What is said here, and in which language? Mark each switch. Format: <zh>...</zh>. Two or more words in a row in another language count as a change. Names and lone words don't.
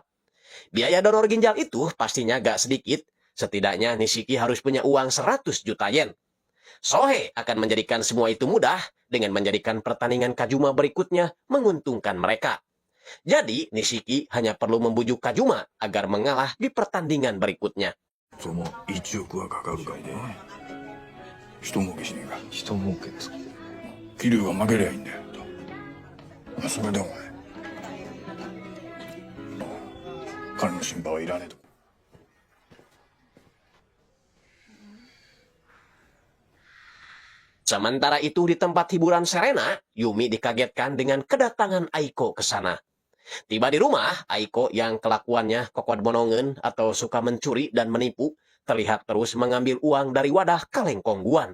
<id>Biaya donor ginjal itu pastinya gak sedikit, setidaknya Nishiki harus punya uang 100 juta yen. Sohei akan menjadikan semua itu mudah dengan menjadikan pertandingan Kajuma berikutnya menguntungkan mereka. Jadi, Nishiki hanya perlu membujuk Kajuma agar mengalah di pertandingan berikutnya.</id> <ja>その1億はかかるかもな。人儲けしねえか。人儲けですか。桐生が負けりゃいいんだよ。まあそれでもね。彼の心配はいらねえと。</ja> <id>Sementara itu di tempat hiburan Serena, Yumi dikagetkan dengan kedatangan Aiko ke sana. Tiba di rumah, Aiko yang kelakuannya kokot bonongen atau suka mencuri dan menipu, terlihat terus mengambil uang dari wadah kaleng kongguan.</id>